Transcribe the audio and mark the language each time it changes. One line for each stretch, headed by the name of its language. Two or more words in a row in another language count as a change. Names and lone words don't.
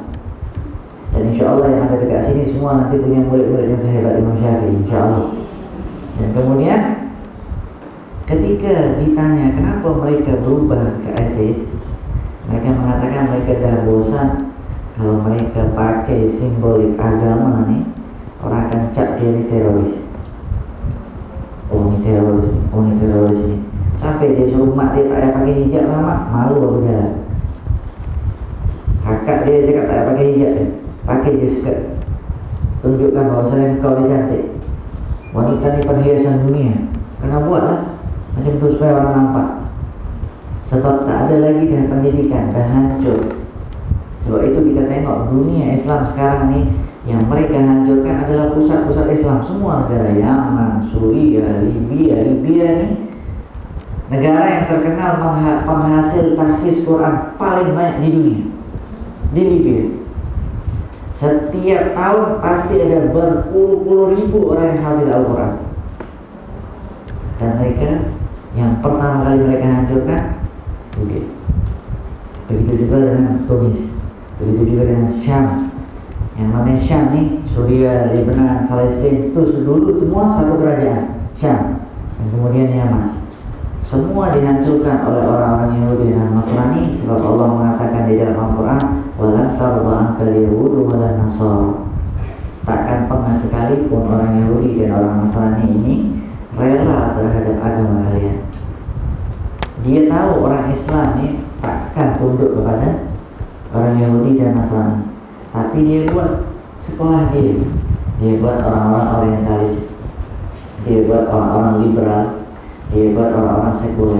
Malay: Dan
Arabic: إن شاء الله
Malay: yang ada dekat sini semua nanti punya murid-murid yang sehebat Imam Syafi'i,
Arabic: إن شاء الله.
Malay: Dan kemudian ketika ditanya kenapa mereka berubah ke ateis, mereka mengatakan mereka dah bosan kalau mereka pakai simbolik agama ni, orang akan cap dia ni teroris. Oh ni teroris, oh ni teroris ni. Sampai dia suruh mak dia tak payah pakai hijab lama, malu aku jalan. Kakak dia cakap tak payah pakai hijab dia, pakai je skirt, tunjukkan bahawa selain kau dia cantik. Wanita ni perhiasan dunia, kena buat lah macam tu supaya orang nampak. Sebab tak ada lagi dah pendidikan, dah hancur. Sebab itu kita tengok dunia Islam sekarang ni, yang mereka hancurkan adalah pusat-pusat Islam. Semua negara, Yaman, Suriah, Libya ni negara yang terkenal penghasil tahfiz Quran paling banyak di dunia. Di Libya setiap tahun pasti ada berpuluh-puluh ribu orang yang hafal Al-Quran. Dan mereka yang pertama kali mereka hancurkan Libya. Begitu juga dengan Tunis, begitu juga dengan Syam, Yang namanya Syam nih, Suriah, Lebanon, Palestina, itu dulu semua satu kerajaan, Syam. Dan kemudian Yaman. Semua dihancurkan oleh orang-orang Yahudi dan Nasrani, sebab Allah mengatakan di dalam Al-Quran,
Arabic: ولن ترضى عنك اليهود ولا النصارى.
Malay: Takkan pernah sekalipun orang Yahudi dan orang Nasrani ini rela terhadap agama kalian. Dia tahu orang Islam ini takkan tunduk kepada orang Yahudi dan Nasrani, tapi dia buat sekolah dia buat orang-orang orientalis, dia buat orang-orang liberal, dia buat orang-orang sekuler.